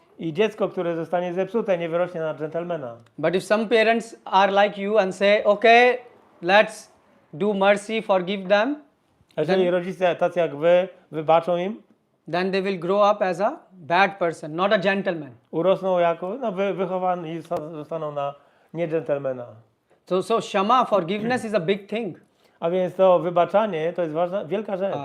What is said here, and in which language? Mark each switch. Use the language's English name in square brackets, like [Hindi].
[Polish] I dziecko, które zostanie zepsute, nie wyrośnie na dżentelmena. [English] But if some parents are like you and say, okay, let's do mercy, forgive them, [Polish] A jeżeli rodzice tacy jak wy wybaczą im, [English] then they will grow up as a bad person, not a gentleman. [Polish] urosną jako wychowani i zostaną na nie dżentelmena. [English] So shama, forgiveness is a big thing. [Polish] A więc to wybaczanie to jest ważna, wielka rzecz.